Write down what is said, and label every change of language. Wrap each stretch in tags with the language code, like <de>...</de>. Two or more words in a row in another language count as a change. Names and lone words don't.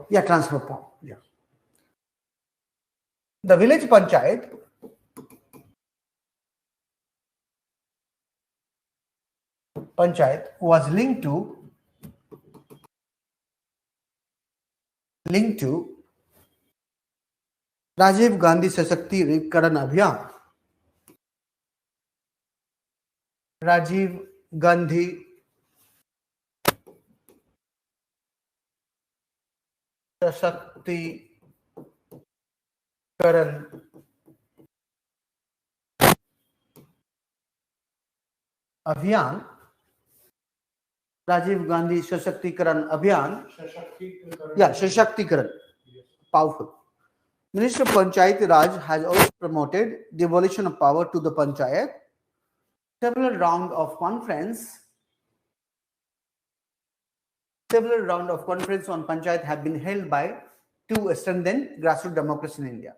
<en>Yeah, transfer of power. Yeah. The village panchayat was linked to Rajiv Gandhi Sashaktikiran Abhiyan. Rajiv Gandhi Sashaktikiran Abhiyan. Rajiv Gandhi Sashaktikiran Abhiyan. Yeah, Sashaktikiran. Powerful. Minister of Panchayat Raj has also promoted devolution of power to the panchayat. Several rounds of conference on panchayat have been held to strengthen grassroots democracy in India.</en>